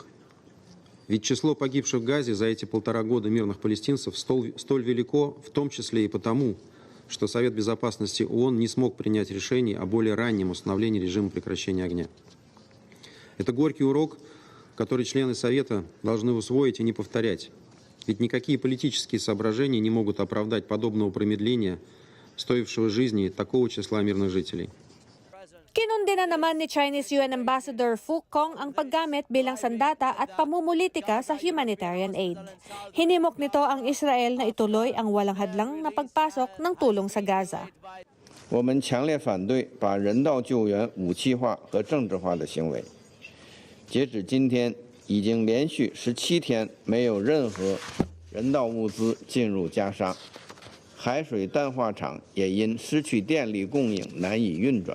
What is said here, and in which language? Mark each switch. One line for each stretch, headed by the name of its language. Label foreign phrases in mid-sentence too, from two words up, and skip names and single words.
Russian: Ведь число погибших в Газе за эти 1,5 года мирных палестинцев столь велико, в том числе и потому, что Совет Безопасности ООН не смог принять решение о более раннем установлении режима прекращения огня. Это горький урок, который члены Совета должны усвоить и не повторять. Ведь никакие политические соображения не могут оправдать подобного промедления, стоившего жизни такого числа мирных жителей.
Filipino: Kinundina naman ni
English: Chinese UN Ambassador
Filipino: Fu Kong ang paggamit bilang sandata at pamumulitika sa
English: humanitarian aid.
Filipino: Hinimok nito ang Israel na ituloy ang walang hadlang na pagpasok ng tulong sa Gaza.
Chinese: 我们强烈反对把人道救援武器化和政治化的行为。截止今天，已经连续17天没有任何人道物资进入加沙，海水淡化厂也因失去电力供应难以运转。